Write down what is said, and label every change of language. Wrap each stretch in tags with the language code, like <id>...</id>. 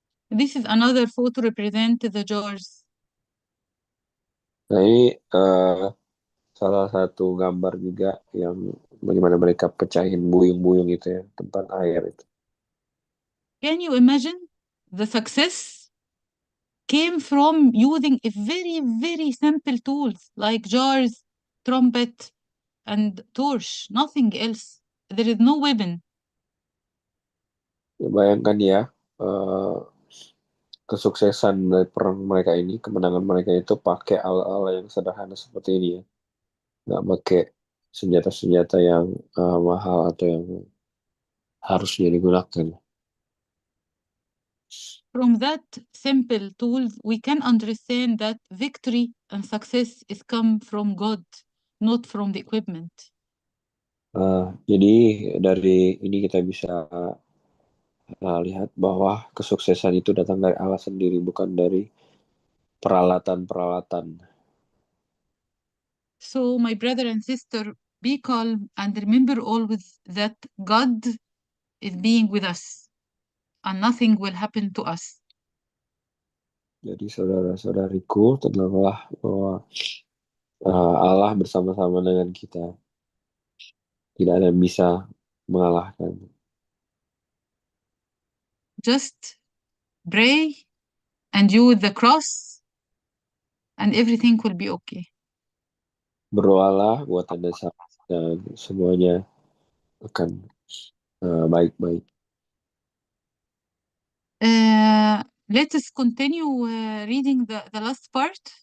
<en>This is another photo represent the jars.</en> <id>Nah ini salah satu gambar juga yang bagaimana mereka pecahin buyung-buyung itu ya, tempat air itu.</id> <en>Can you imagine the success came from using a very, very simple tools like jars, trumpet, and torch, nothing else. There is no weapon.</en> <id>Ya, bayangkan ya, eh, kesuksesan dari perang mereka ini, kemenangan mereka itu pakai alat-alat yang sederhana seperti ini ya. Nggak pakai senjata-senjata yang mahal atau yang harusnya digunakan.</id> <en>From that simple tools, we can understand that victory and success is come from God, not from the equipment.</en> <id>Jadi dari ini kita bisa lihat bahwa kesuksesan itu datang dari Allah sendiri, bukan dari peralatan-peralatan.</id> <en>So, my brother and sister, be calm and remember always that God is being with us and nothing will happen to us.</en> <id>Jadi saudara-saudariku, tenanglah bahwa Allah bersama-sama dengan kita. Tidak ada yang bisa mengalahkan.</id> <en>Just pray and use the cross and everything will be okay.</en> <id>Berdoalah buat Anda dan semuanya akan baik-baik.</id> <en>Let us continue reading the last part.</en>